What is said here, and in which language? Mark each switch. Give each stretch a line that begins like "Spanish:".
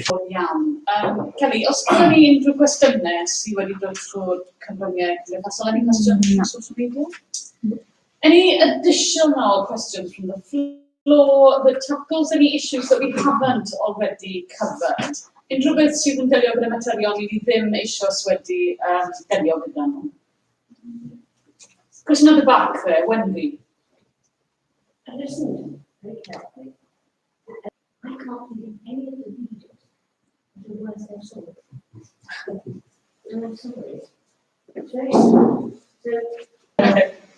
Welsh: Iawn. Kelly, os gyda ni unrhyw gwestiynau sydd wedi dod trwy'r cyfryngau cymdeithasol,
English: any questions from social media? Any additional questions from the floor that tackles any issues that we haven't already covered?
Welsh: Unrhyw beth sydd yn delio gyda materion i ni ddim eisoes wedi delio gyda nhw?
English: Question at the back there, Wendy. I listened very carefully. I can't believe any of the readers of the words they've said. And I'm sorry. It's very sad.